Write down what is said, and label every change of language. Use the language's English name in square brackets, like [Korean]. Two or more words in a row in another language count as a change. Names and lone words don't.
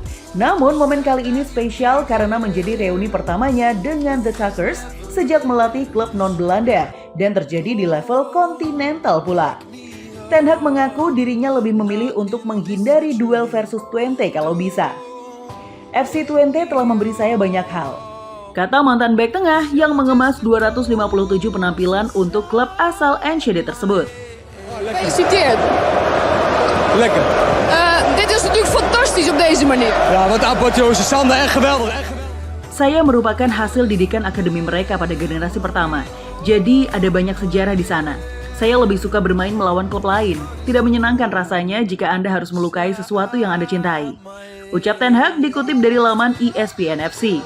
[Indonesian] Namun momen kali ini spesial karena menjadi reuni pertamanya dengan The Tuckers sejak melatih klub non-Belanda dan terjadi di level kontinental pula. Ten Hag mengaku dirinya lebih memilih untuk menghindari duel versus Twente kalau bisa. FC Twente telah memberi saya banyak hal, kata mantan bek tengah yang mengemas 257 penampilan untuk klub asal Enschede tersebut. [Dutch] Gefeliciteerd. Lekker. Dit is natuurlijk fantastisch op deze manier. Ja, wat apotheose, Sander, echt geweldig. [Indonesian] Saya merupakan hasil didikan akademi mereka pada generasi pertama, jadi ada banyak sejarah di sana. Saya lebih suka bermain melawan klub lain. Tidak menyenangkan rasanya jika Anda harus melukai sesuatu yang Anda cintai. Ucap Ten Hag dikutip dari laman ESPN FC.